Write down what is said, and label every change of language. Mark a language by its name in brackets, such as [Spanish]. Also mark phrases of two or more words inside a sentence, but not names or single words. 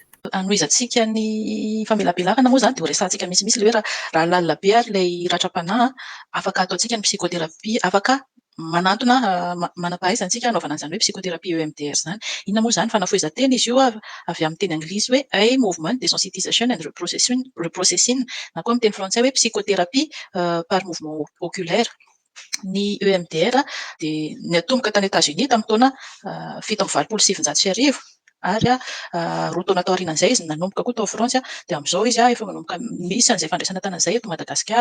[Malagasy] Anohizantsika ny famelabelahana moa zany dia ho resantsika misimisy ilay hoe raha lalina be ilay ratram-panahy afaka ataontsika ny psychothérapie, afaka manantona manam-pahaizantsika anaovana an'izany hoe psychothérapie EMDR zany. Inona moa zany fanafohezan-teny izy io avy amin'ny teny anglisy hoe [English] eye movement desensitization and reprocessing [Malagasy] na koa amin'ny teny frantsay hoe [French] psychothérapie par mouvement oculaire. [Malagasy] Ny EMDR dia niatomboka tany États-Unis tamin'ny taona 1797 ary roa taona tao aorianan'izay izy nanomboka koa tao Frantsa dia amin'izao izy efa manomboka misy an'izay fandraisana tanana izay eto Madagasikara.